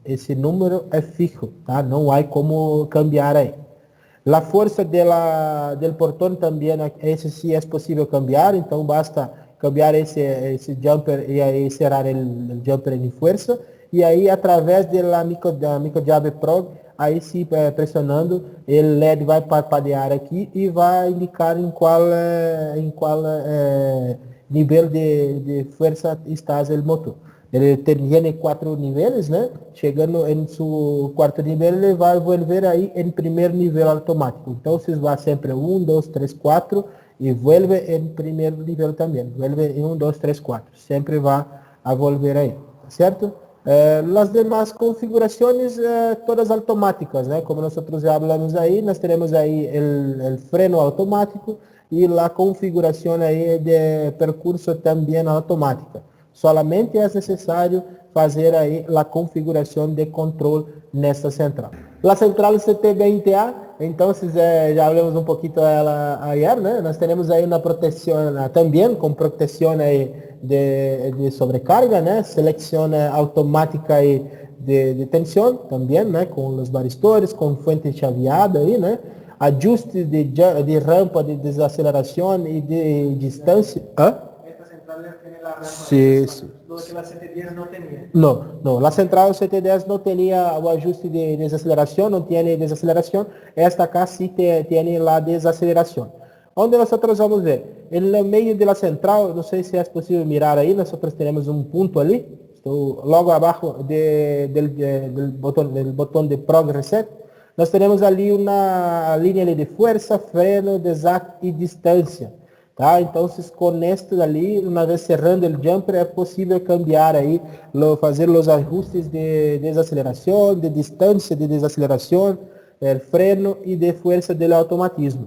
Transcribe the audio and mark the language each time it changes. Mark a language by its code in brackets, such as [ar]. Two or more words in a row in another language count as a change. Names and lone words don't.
[es] Ese número es fijo, ¿tá? No hay como cambiar ahí. La fuerza del portón también, ese sí es posible cambiar, entonces basta cambiar ese jumper y ahí cerrar el jumper en fuerza. Y ahí a través de la micro llave Pro, [pt] aí sim, pressionando, el LED vai parpadear aqui e vai indicar em qual nível de força está o motor. Ele tem 4 níveis, né? Chegando em seu quarto nível, ele vai volver aí em primeiro nível automático. Então, se vai sempre 1, 2, 3, 4 e vuelve em primeiro nível também. Vuelve em 1, 2, 3, 4. Sempre vai a volver aí, certo? [es] Las demás configuraciones todas automáticas, né? Como nosotros [pt] já hablamos aí, nós teremos aí [es] el freno automático [pt] e a configuração aí de percurso também automática. Solamente é necessário fazer aí a configuração de controle nesta central. A central CT20A, então já hablamos um pouquinho dela ayer, né? Nós temos aí uma proteção também, com proteção aí de sobrecarga, né? Seleção automática aí de tensão também, né? Com os varistores, com fuente chaveada aí, né? Ajuste de rampa de desaceleração e de distância. [es] Sí, sí. Lo que la CT10 no tenía. No, la central CT10 no tenía el ajuste de desaceleración, no tiene desaceleración. Esta acá sí tiene la desaceleración. Onde nosotros [pt] vamos ver? [es] En el medio de la central, no sé si es posible mirar ahí, nosotros tenemos un punto ali, logo abajo del botón de Prog Reset. [pt] Nós temos ali uma linha de força, freno, desacto e distância. Tá? Então, com este ali, uma vez cerrando o jumper, é possível cambiar aí, fazer os ajustes de desaceleração, de distância de desaceleração, freno e de força do automatismo.